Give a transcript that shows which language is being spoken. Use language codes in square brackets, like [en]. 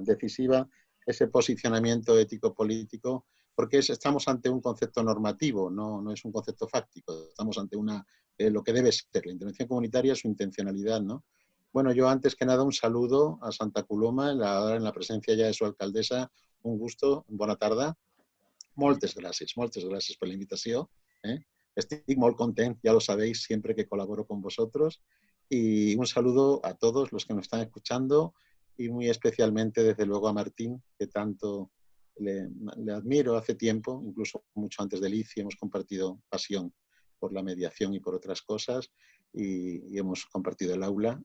[es] Decisiva ese posicionamiento ético-político, porque estamos ante un concepto normativo, no es un concepto fáctico. Estamos ante lo que debe ser la intervención comunitaria, su intencionalidad, ¿no? Bueno, yo antes que nada un saludo a Santa Coloma, en la presencia ya de su alcaldesa. Un gusto, [ca] bona tarda. Moltes gràcies per la invitació. Estic molt content, [es] ya lo sabéis, siempre que colaboro con vosotros. Y un saludo a todos los que nos están escuchando y muy especialmente, desde luego, a Martín, que tanto le admiro hace tiempo, incluso mucho antes del ICI, hemos compartido pasión por la mediación y por otras cosas y hemos compartido el aula.